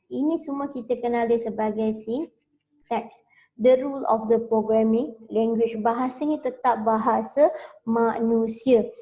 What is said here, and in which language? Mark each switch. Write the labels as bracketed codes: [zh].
[ms] Ini semua kita kenal dia sebagai syntax. [en] The rule of the programming language. [ms] Bahasanya tetap bahasa manusia.